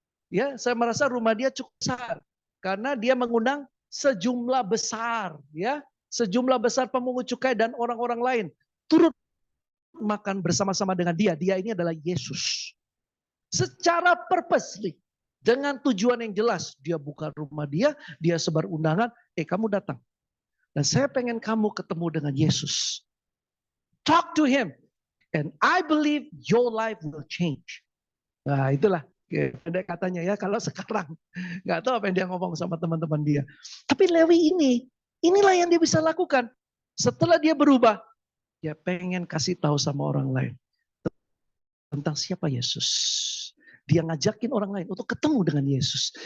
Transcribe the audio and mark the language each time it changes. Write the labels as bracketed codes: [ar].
[id] Ya, saya merasa rumah dia cukup besar karena dia mengundang sejumlah besar, ya, sejumlah besar pemungut cukai dan orang-orang lain turut makan bersama-sama dengan dia. Dia ini adalah Yesus. Secara purposely, dengan tujuan yang jelas, dia buka rumah dia sebar undangan, kamu datang. Dan saya pengen kamu ketemu dengan Yesus. [en] Talk to him. And I believe your life will change. [id] Nah itulah katanya ya, kalau sekarang. Gak tahu apa yang dia ngomong sama teman-teman dia. Tapi Lewi inilah yang dia bisa lakukan. Setelah dia berubah, dia pengen kasih tahu sama orang lain. Tentang siapa Yesus. Dia ngajakin orang lain untuk ketemu dengan Yesus.